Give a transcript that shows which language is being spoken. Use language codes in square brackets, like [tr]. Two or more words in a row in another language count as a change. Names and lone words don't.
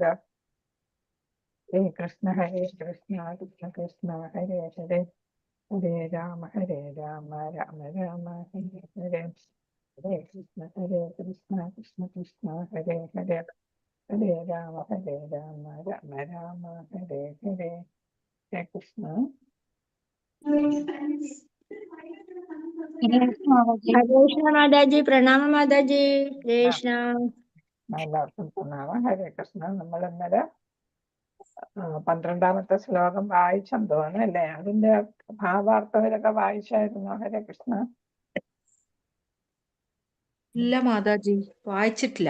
[ml] ഹരേ കൃഷ്ണ കൃഷ്ണ കൃഷ്ണ ഹരേ ഹരേ ഹരേ രാമ രാമ രാമ ഹരേ ഹരേ. ഹരേ കൃഷ്ണ കൃഷ്ണ കൃഷ്ണ ഹരേ ഹരേ ഹരേ രാമ രാമ രാമ ഹരേ ഹരേ. ഹരേ കൃഷ്ണ. [hi] हरे कृष्ण माताजी, प्रणाम माताजी. जय कृष्ण. [ml] എല്ലാവർക്കും പ്രണാമം. ഹരേ കൃഷ്ണ. നമ്മൾ ഇന്നലെ 12ാമത്തെ ശ്ലോകം വായിച്ചെന്ന് തോന്നുന്നു അല്ലേ? അതിന്റെ ഭാവാർത്ഥവരൊക്കെ വായിച്ചായിരുന്നോ? ഹരേ കൃഷ്ണ. ഇല്ല മാതാജി, വായിച്ചിട്ടില്ല.